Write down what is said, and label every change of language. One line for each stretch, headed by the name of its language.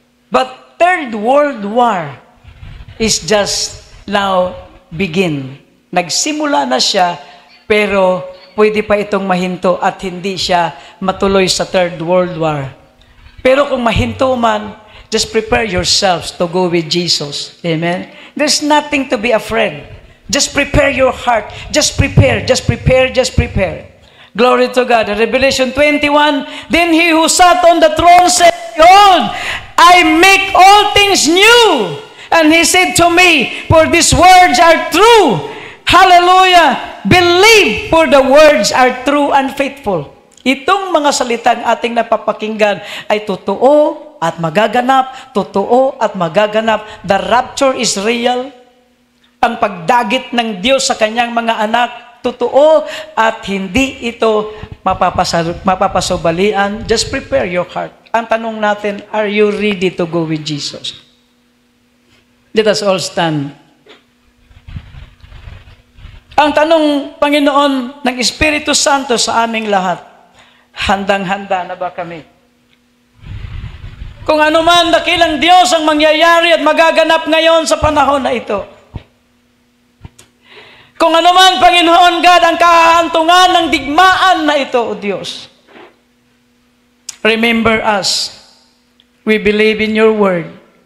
English: But Third World War is just now begin.
Filipino: Nagsimula na siya, pero pwede pa itong mahinto at hindi siya matuloy sa Third World War. Pero kung mahinto man,
English: just prepare yourselves to go with Jesus. Amen? There's nothing to be afraid. Just prepare your heart. Just prepare, just prepare, just prepare. Glory to God. Revelation 21, then he who sat on the throne said, behold, I make all things new. And he said to me, for these words are true. Hallelujah. Believe, for the words are true and faithful.
Filipino: Itong mga salitang ating napapakinggan ay totoo at magaganap. Totoo at magaganap.
English: The rapture is real.
Filipino: Ang pagdagit ng Diyos sa kanyang mga anak, totoo at hindi ito mapapasubalian.
English: Just prepare your heart.
Filipino: Ang tanong natin,
English: are you ready to go with Jesus? Let us all stand.
Filipino: Ang tanong, Panginoon, ng Espiritu Santo sa aming lahat, handang-handa na ba kami? Kung ano man dakilang Diyos ang mangyayari at magaganap ngayon sa panahon na ito. Kung ano man, Panginoon God, ang kahantungan ng digmaan na ito, O Diyos.
English: Remember us. We believe in your word.